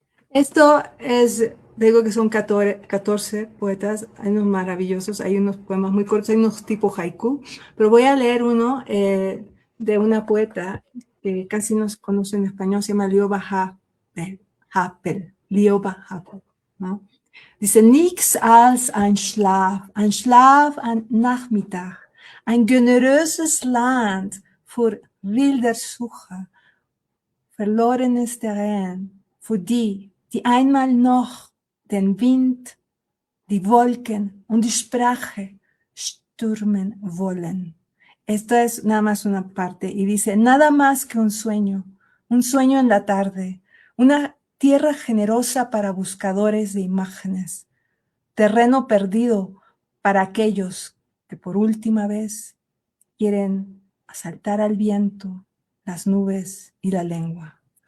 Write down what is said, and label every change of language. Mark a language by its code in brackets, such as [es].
[es] Esto es, digo que son 14 poetas, hay unos maravillosos, hay unos poemas muy cortos, hay unos tipo haiku, pero voy a leer uno de una poeta que casi no se conoce en español, se llama Lioba Happel, Lioba Happel, ¿no? Dice, [de] nix als ein Schlaf am Nachmittag, ein generöses Land für wilder Suche, verlorenes Terrain für die, die einmal noch den Wind, die Wolken und die Sprache stürmen wollen. [es] Esto es nada más una parte y dice, nada más que un sueño en la tarde, una tierra generosa para buscadores de imágenes, terreno perdido para aquellos que por última vez quieren asaltar al viento, las nubes y la lengua.